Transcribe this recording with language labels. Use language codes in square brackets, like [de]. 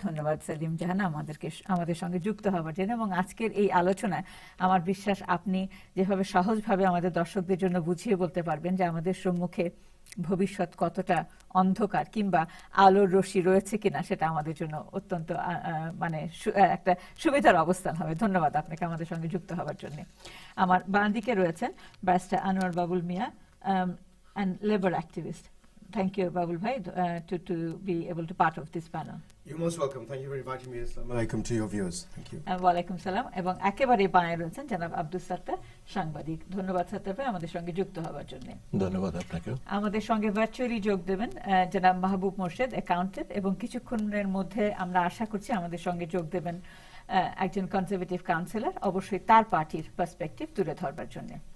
[bn] ধন্যবাদ সেলিম জাহান আমাদের সঙ্গে যুক্ত হওয়ার জন্য। এবং আজকের এই আলোচনায় আমার বিশ্বাস আপনি যেভাবে সহজভাবে আমাদের দর্শকদের জন্য বুঝিয়ে বলতে পারবেন যে আমাদের সম্মুখে ভবিষ্যৎ কতটা অন্ধকার কিংবা আলোর রশ্মি রয়েছে কিনা, সেটা আমাদের জন্য অত্যন্ত একটা সুবিধার অবস্থান হবে। ধন্যবাদ আপনাকে আমাদের সঙ্গে যুক্ত হওয়ার জন্য। আমার বাঁ দিকে রয়েছেন barrister Anwar Babul Mia, [en] and labor activist. Thank you, Babul Bhai, to be able to part of this panel. You're most welcome. Thank you for inviting me. Assalamu alaikum to your viewers. Thank you. [bn] ওয়ালাইকুম সালাম। এবং একেবারে বাঁয়ে রয়েছেন জনাব আব্দুল সাত্তার, সাংবাদিক। ধন্যবাদ সাত্তার ভাই আমাদের সঙ্গে যুক্ত হওয়ার জন্য। ধন্যবাদ আপনাকে। আমাদের সঙ্গে ভার্চুয়ালি যোগ দেবেন জনাব মাহবুব মোর্শেদ, অ্যাকাউন্টেন্ট, এবং কিছুক্ষণের মধ্যে আমরা আশা করছি আমাদের সঙ্গে যোগ দেবেন একজন কনজারভেটিভ কাউন্সিলর, অবশ্যই তার পার্টির পার্সপেক্টিভ তুলে ধরবার জন্য।